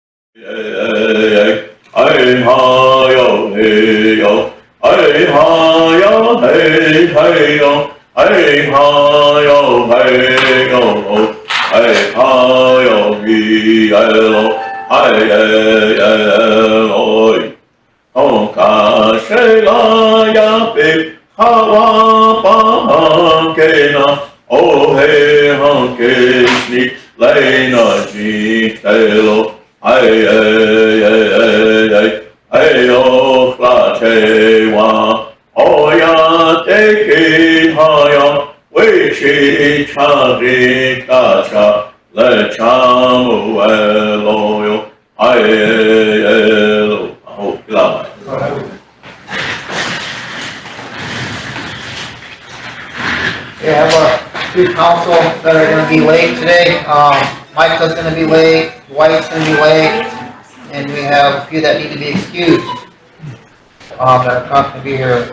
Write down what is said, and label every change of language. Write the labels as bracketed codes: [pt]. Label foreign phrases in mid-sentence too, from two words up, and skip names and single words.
[en] Hey ha yo hey yo, hey ha yo hey hey yo, hey ha yo hey yo, hey ha yo hi yo, hey yo, oh ka she la ya pe ha wa pa ke na, oh hey ha ke ni lai na ji te lo. Hey, hey, hey, hey, hey, oh, flate wa, oh, ya, te ki, ha, ya, we, chi, cha, ri, ka, cha, le, cha, mu, lo, yo, hey, lo, oh, la. We have a few council that are going to be late today. Michael's going to be late, Dwight's going to be late, and we have a few that need to be excused that are not going to be here.